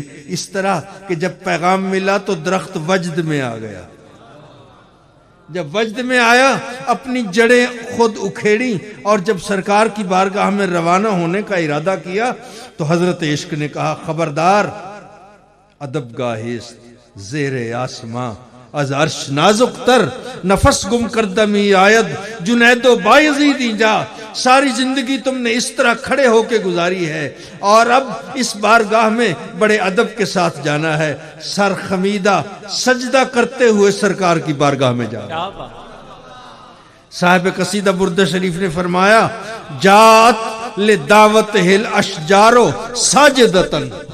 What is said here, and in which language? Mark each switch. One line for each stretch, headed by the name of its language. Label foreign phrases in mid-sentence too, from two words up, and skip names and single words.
Urdu: اس طرح کہ جب پیغام ملا تو درخت وجد میں آ گیا۔ جب وجد میں آیا، اپنی جڑیں خود اکھیڑی، اور جب سرکار کی بارگاہ میں روانہ ہونے کا ارادہ کیا تو حضرت عشق نے کہا، خبردار،
Persian: ادب گاہست زیر آسماں از عرش نازک تر، نفس گم کردمی آید جنید و بایزیدی جا۔
Urdu: ساری زندگی تم نے اس طرح کھڑے ہو کے گزاری ہے، اور اب اس بارگاہ میں بڑے ادب کے ساتھ جانا ہے، سر خمیدہ سجدہ کرتے ہوئے سرکار کی بارگاہ میں جانا۔ کیا بات! صاحب قصیدہ بردہ شریف نے فرمایا،
Arabic: جات لدعوت ہل اشجارو ساجدتن۔